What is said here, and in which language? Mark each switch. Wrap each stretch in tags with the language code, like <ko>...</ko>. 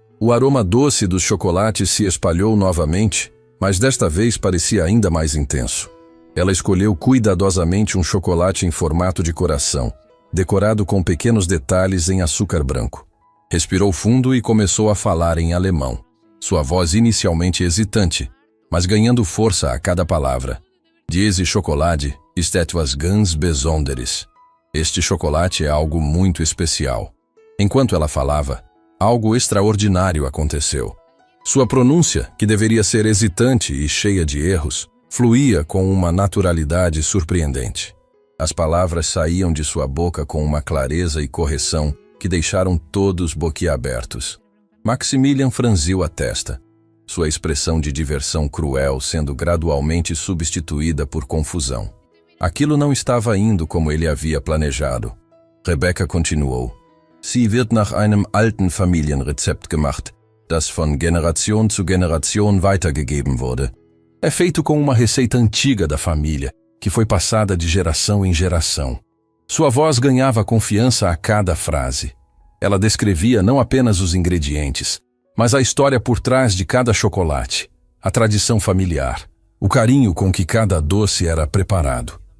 <pt>O aroma doce dos chocolates se espalhou novamente, mas desta vez parecia ainda mais intenso. Ela escolheu cuidadosamente um chocolate em formato de coração, decorado com pequenos detalhes em açúcar branco. Respirou fundo e começou a falar em alemão. Sua voz inicialmente hesitante, mas ganhando força a cada palavra.</pt> <de>Diese Schokolade ist etwas ganz Besonderes.</de> <pt>Este chocolate é algo muito especial. Enquanto ela falava, algo extraordinário aconteceu. Sua pronúncia, que deveria ser hesitante e cheia de erros, fluía com uma naturalidade surpreendente. As palavras saíam de sua boca com uma clareza e correção que deixaram todos boquiabertos. Maximilian franziu a testa, sua expressão de diversão cruel sendo gradualmente substituída por confusão. Aquilo não estava indo como ele havia planejado. Rebecca continuou.</pt> <de>Sie wird nach einem alten Familienrezept gemacht, das von Generation zu Generation weitergegeben wurde.</de> <pt>É feito com uma receita antiga da família, que foi passada de geração em geração. Sua voz ganhava confiança a cada frase. Ela descrevia não apenas os ingredientes, mas a história por trás de cada chocolate, a tradição familiar, o carinho com que cada doce era preparado.</pt>